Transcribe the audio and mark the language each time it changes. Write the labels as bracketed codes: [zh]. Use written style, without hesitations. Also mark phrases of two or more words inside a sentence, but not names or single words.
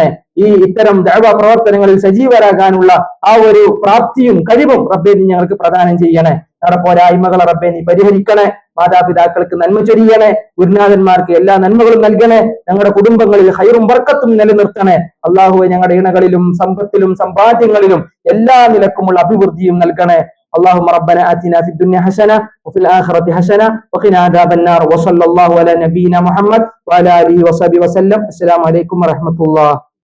[ml] ഇത്തരം ദഅവ പ്രവർത്തനങ്ങളിൽ സജീവരാകാനുള്ള ആ ഒരു പ്രാപ്തിയും കഴിവും റബ്ബേ നീ ഞങ്ങൾക്ക് പ്രദാനം ചെയ്യണേ. ഞങ്ങളുടെ പോരായ്മകളെ റബ്ബേ നീ പരിഹരിക്കണേ. മാതാപിതാക്കൾക്ക് നന്മ ചൊരിയണേ, ഗുരുനാഥന്മാർക്ക് എല്ലാ നന്മകളും നൽകണേ. ഞങ്ങളുടെ കുടുംബങ്ങളിൽ ഖൈറും ബർക്കത്തും നിലനിർത്തണേ. അള്ളാഹുവെ ഞങ്ങളുടെ ഇണകളിലും സമ്പത്തിലും സമ്പാദ്യങ്ങളിലും എല്ലാ നിലക്കുമുള്ള അഭിവൃദ്ധിയും നൽകണേ. [ar] اللهم ربنا آتنا في الدنيا حسنة وفي الآخرة حسنة وقنا عذاب النار وصلى الله على نبينا محمد وعلى آله وصحبه وسلم. السلام عليكم ورحمة الله.